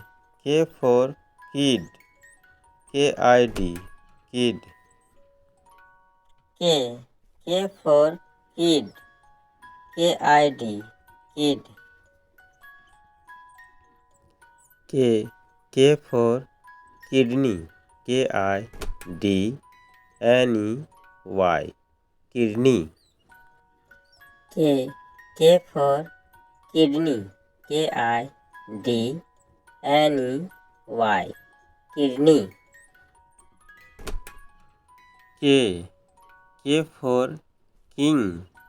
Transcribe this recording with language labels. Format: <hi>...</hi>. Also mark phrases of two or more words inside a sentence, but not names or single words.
<en>K for kid. K-I-D. Kid. K. K for kid. K-I-D. Kid. K. K for kidney. K-I-D-N-E-Y. Kidney. K. K for kidney. K-I-D-N-E-Y. Kidney. K. K for king.</en>